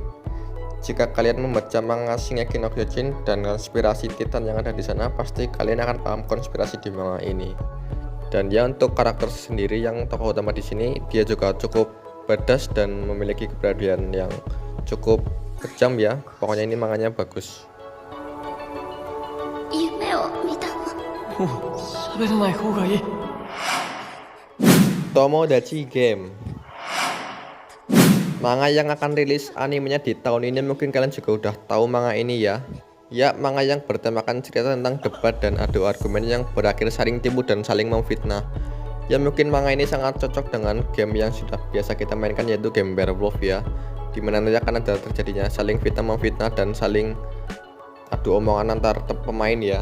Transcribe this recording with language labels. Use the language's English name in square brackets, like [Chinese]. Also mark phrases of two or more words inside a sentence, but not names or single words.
[Indonesian] Jika kalian membaca manga Shingeki no Kyojin dan konspirasi Titan yang ada di sana, pasti kalian akan paham konspirasi di manga ini. Dan ya, untuk karakter sendiri yang tokoh utama di sini, dia juga cukup badass dan memiliki keberanian yang cukup kejam ya. Pokoknya ini manganya bagus. [Japanese] もう喋らない方がいい。 [Indonesian] Tomodachi Game, manga yang akan rilis animenya di tahun ini. Mungkin kalian juga udah tahu manga ini ya. Ya, manga yang bertemakan cerita tentang debat dan adu argumen yang berakhir saling tipu dan saling memfitnah. Ya, mungkin manga ini sangat cocok dengan game yang sudah biasa kita mainkan, yaitu game Werewolf ya, dimana nanti akan ada terjadinya saling fitnah memfitnah dan saling adu omongan antar pemain ya.